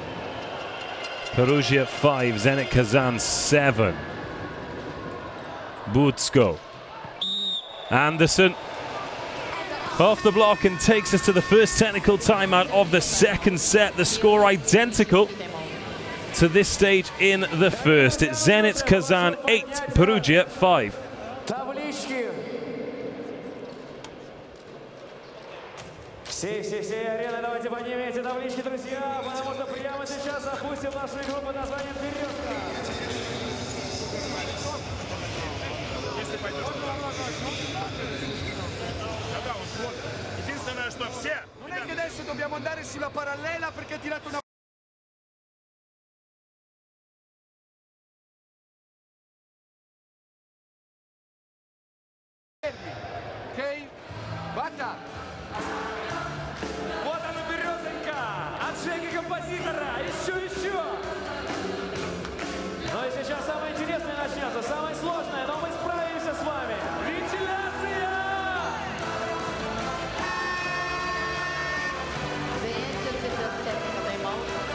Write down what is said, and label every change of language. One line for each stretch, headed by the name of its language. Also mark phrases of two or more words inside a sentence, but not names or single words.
English: Perugia 5, Zenit Kazan 7. Budsko. Anderson off the block and takes us to the first technical timeout of the second set. The score identical to this stage in the first. It's Zenit Kazan 8, Perugia 5.
Russian: Всей арены, давайте поднимите таблички, друзья, потому что прямо сейчас запустим нашу игру под названием «Березка». Единственное, что все...
Italian: Non è che adesso dobbiamo andare sulla parallela perché ha tirato una... Ok? Bata!
Russian: Вот она, березонька! От Жеки композитора! Еще! Ну и сейчас самое интересное начнется, самое сложное, но мы справимся с вами. Вентиляция!
English: The end of the first technical timeout.